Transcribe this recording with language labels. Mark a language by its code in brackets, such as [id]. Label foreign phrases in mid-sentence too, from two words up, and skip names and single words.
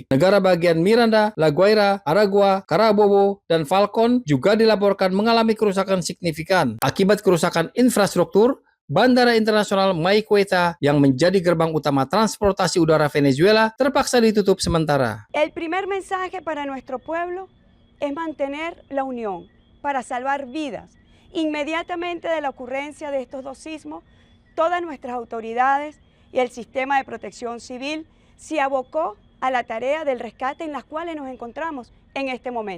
[id] Negara bagian Miranda, La Guaira, Aragua, Carabobo, dan Falcon juga dilaporkan mengalami kerusakan signifikan. Akibat kerusakan infrastruktur, Bandara Internasional Maiqueta yang menjadi gerbang utama transportasi udara Venezuela terpaksa ditutup sementara. [es] El primer mensaje para nuestro pueblo es mantener la unión para salvar vidas. Inmediatamente de la ocurrencia de estos 2 sismos, todas nuestras autoridades y el sistema de protección civil se abocó a la tarea del rescate en las cuales nos encontramos en este momento.